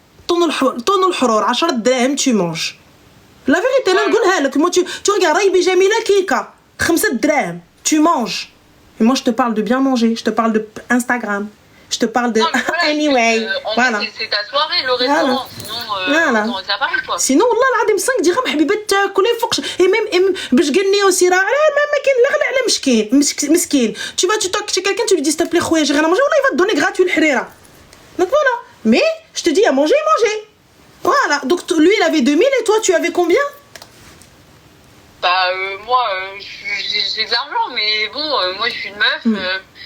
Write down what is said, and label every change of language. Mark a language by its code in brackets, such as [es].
[fr] ton الحرور 10 دراهم tu manges. La vérité, là, [ar] نقولها لك. [fr] Moi tu regardes رايبي جميلة كيكة 5 دراهم, tu manges. Et moi je te parle de bien manger, je te parle de Instagram. Je te parle de non, voilà, anyway. Voilà. C'est ta soirée, le restaurant. Voilà. Sinon, ça pareil, quoi. [ar] Sinon, والله العظيم 5 درهم حبيبه تاكل فوق. [fr] Et même [ar] باش قلني aussi راه ما كاين لا غلا على مسكين. [fr] Tu vas chez quelqu'un, tu lui dis s'il te plaît خويا j'ai rien à manger, والله il va te donner gratuit الحريره. Donc voilà. Mais je te dis à manger. Voilà. Donc lui il avait 2000 et toi tu avais combien? Bah moi j'ai de l'argent, mais bon moi je suis une meuf.